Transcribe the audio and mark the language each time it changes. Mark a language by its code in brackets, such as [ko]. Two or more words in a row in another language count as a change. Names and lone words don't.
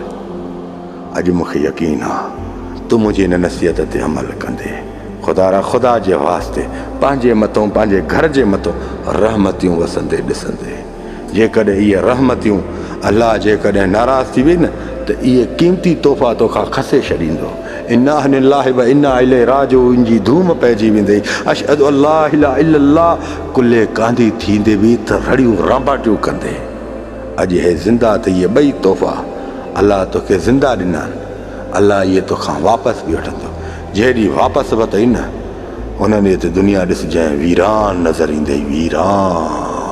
[sd] अॼु मूंखे यकीन आहे तूं मुंहिंजी हिन नसीहत ते अमल कंदे। ख़ुदा जे वास्ते पंहिंजे मथां, पंहिंजे घर जे मथां रहमतियूं वसंदे ॾिसंदे। जेकॾहिं इहे रहमतियूं अलाह जेकॾहिं नाराज़ थी वई न त इहे क़ीमती तोहफ़ा तोखां खसे छॾींदो। [ar] إنا لله وإنا إليه راجعون [sd] जी धूम पइजी वेंदई। [ar] أشهد أن لا إله إلا الله [sd] कुल्ले कांदी थींदे बि त रड़ियूं रांबाटियूं कंदे। अॼु हे ज़िंदा त इहे ॿई तोहफ़ा अलाह तोखे ज़िंदा ॾिना, अलाह इहे तोखां वापसि बि वठंदो। जहिड़ी वापसि वरितई न, उन ॾींहं ते दुनिया ॾिसजांइ वीरान नज़र ईंदई, वीरान।